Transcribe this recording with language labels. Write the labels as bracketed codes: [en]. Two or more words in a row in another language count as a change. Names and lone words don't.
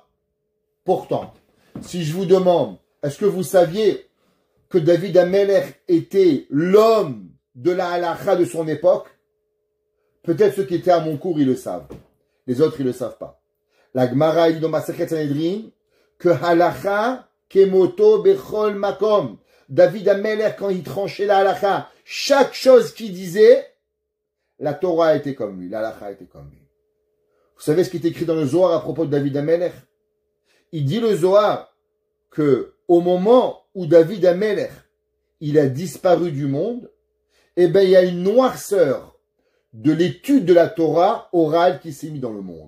[fr] Pourtant, si je vous demande, est-ce que vous saviez que David Ameler était l'homme de la halakha de son époque? Peut-être ceux qui étaient à mon cours, ils le savent. Les autres, ils ne le savent pas. La Gemara dit dans Masechet Sanhedrin que [he] הלכה כמותו בכל מקום. [fr] David Ameler, quand il tranchait la halakha, chaque chose qu'il disait, la Torah était comme lui, la halakha était comme lui. Vous savez ce qui est écrit dans le Zohar à propos de David Ameler? Il dit le Zohar que au moment où David Ameler, il a disparu du monde, eh ben, il y a une noirceur de l'étude de la Torah orale qui s'est mise dans le monde.